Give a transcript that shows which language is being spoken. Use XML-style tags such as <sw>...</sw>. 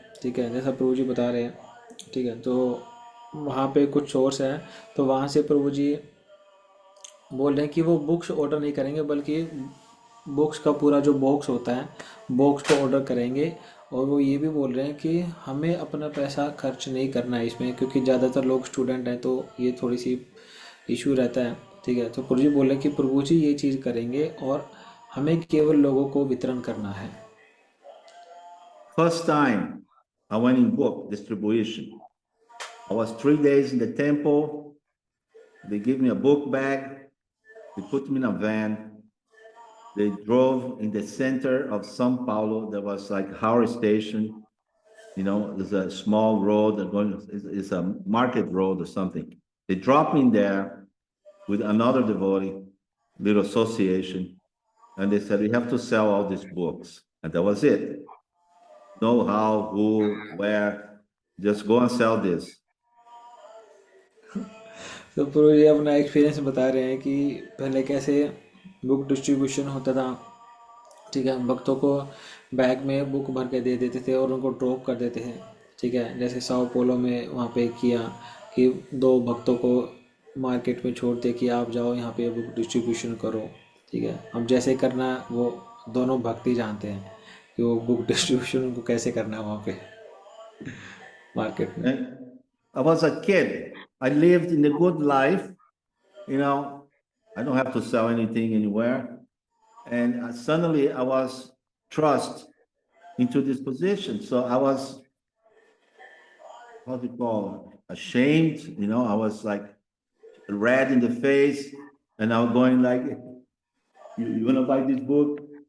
<hi>ठीक है, जैसा प्रभु जी बता रहे हैं। ठीक है, तो वहाँ पे कुछ सोर्स है, तो वहाँ से प्रभु जी बोल रहे हैं कि वो बुक्स ऑर्डर नहीं करेंगे, बल्कि बुक्स का पूरा जो बॉक्स होता है बॉक्स को ऑर्डर करेंगे। और वो ये भी बोल रहे हैं कि हमें अपना पैसा खर्च नहीं करना है इसमें, क्योंकि ज़्यादातर लोग स्टूडेंट हैं, तो ये थोड़ी सी इशू रहता है। ठीक है, तो प्रभु जी बोल रहे हैं कि प्रभु जी ये चीज़ करेंगे और हमें केवल लोगों को वितरण करना है।</hi> <en>First time I went in book distribution, I was 3 days in the temple. They gave me a book bag. They put me in a van. They drove in the center of São Paulo. There was like Howard Station. There's a small road it's a market road or something. They dropped me in there with another devotee, little association. And they said, we have to sell all these books. And that was it. No how, who, where, just go and sell this.</en> <hi>तो प्रभु जी अपना experience बता रहे हैं कि पहले कैसे book distribution होता था। ठीक है, भक्तों को बैग में बुक भर के दे देते थे और उनको ड्रॉप कर देते थे। ठीक है, जैसे साओ पोलो में वहाँ पे किया कि 2 भक्तों को मार्केट में छोड़ दे कि आप जाओ यहाँ पे बुक डिस्ट्रीब्यूशन करो। ठीक है, अब जैसे करना वो दोनों भक्त ही जानते हैं कि वो बुक डिस्ट्रीब्यूशन उनको कैसे करना है वहाँ पे मार्केट में।</hi> <en>And I was a kid. I lived in a good life. I don't have to sell anything anywhere. And suddenly I was thrust into this position. So I was, what do you call it, ashamed. I was like red in the face, and I was going like, you want to buy this book?</en>